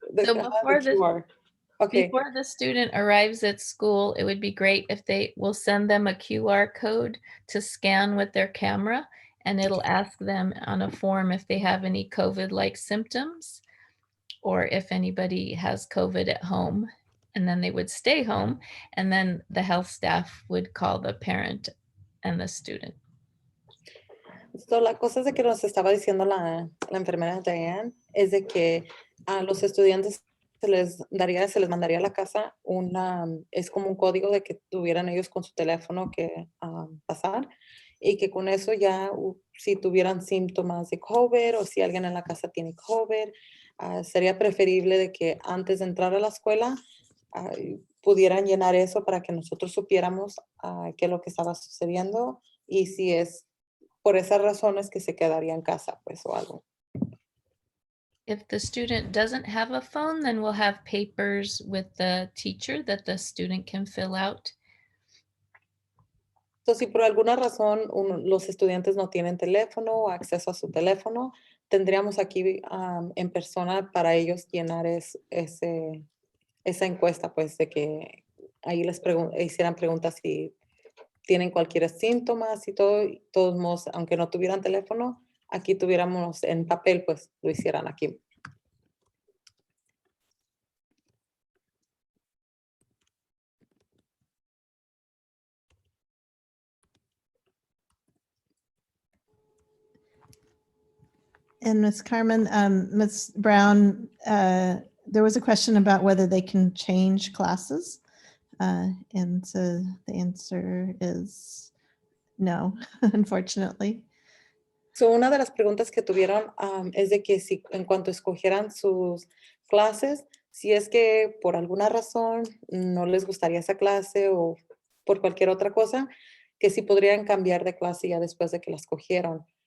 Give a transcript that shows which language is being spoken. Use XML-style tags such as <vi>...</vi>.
<en>So before the student arrives at school, it would be great if they will send them a QR code to scan with their camera, and it'll ask them on a form if they have any COVID-like symptoms or if anybody has COVID at home. And then they would stay home, and then the health staff would call the parent and the student.</en> <es>So, la cosa es de que nos estaba diciendo la enfermera Diane es de que a los estudiantes se les mandaría a la casa es como un código de que tuvieran ellos con su teléfono que pasar y que con eso ya si tuvieran síntomas de COVID o si alguien en la casa tiene COVID, sería preferible de que antes de entrar a la escuela pudieran llenar eso para que nosotros supiéramos qué es lo que estaba sucediendo y si es por esas razones que se quedaría en casa, pues, o algo.</es> <en>If the student doesn't have a phone, then we'll have papers with the teacher that the student can fill out.</en> <es>Entonces, si por alguna razón los estudiantes no tienen teléfono o acceso a su teléfono, tendríamos aquí en persona para ellos llenar esa encuesta, pues, de que ahí les hicieran preguntas si tienen cualquier síntoma y todo, y todos modos, aunque no tuvieran teléfono, aquí tuviéramos en papel, pues lo hicieran aquí.</es> <en>And Ms. Carmen, Ms. Brown, there was a question about whether they can change classes. And so the answer is no, unfortunately.</en> <es>So, una de las preguntas que tuvieron es de que si en cuanto escogieran sus clases, si es que por alguna razón no les gustaría esa clase o por cualquier otra cosa, que si podrían cambiar de clase ya después de que la escogieron.</es>